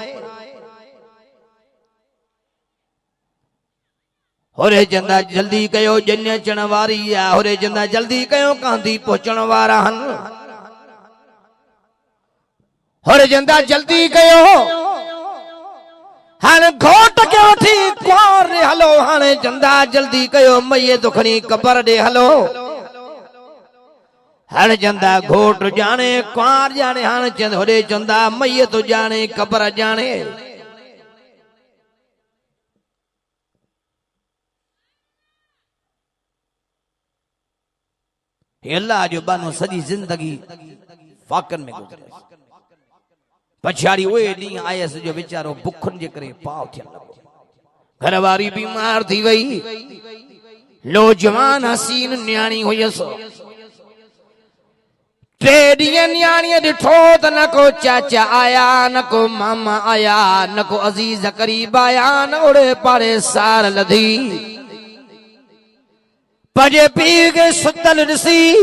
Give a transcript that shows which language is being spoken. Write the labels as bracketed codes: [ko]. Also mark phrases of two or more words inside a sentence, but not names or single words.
[sd] होरे चंदा जल्दी कयो ॼञ अचण वारी आहे होरे चंदा जल्दी कयो कांधी पहुचण वारा आहिनि होरे चंदा जल्दी कयो हाणे घोट खे वठी कुंवार ॾे हलो हाणे चंदा जल्दी कयो मैयत खणी कबर ॾे हलो हण चंदा घोट जाने कुंवार जाने हण चंद होरे चंदा मैयत जाने कब्र जाने अल्लाह जो बानो सजी जिंदगी फाकन में गुजरे पछाड़ी उहे ॾींहं आयसि जो वीचारो बुखनि जे करे पाव थियण लॻो घरवारी बीमार थी वई नौजवान हसीन न्याणी हुयसि टे ॾींहं न्याणीअ ॾिठो त न को चाचा आया न को मामा आया न को अज़ीज क़रीब आया न ओड़े पाड़े सार लधी पंहिंजे पीउ खे सुतल ॾिसी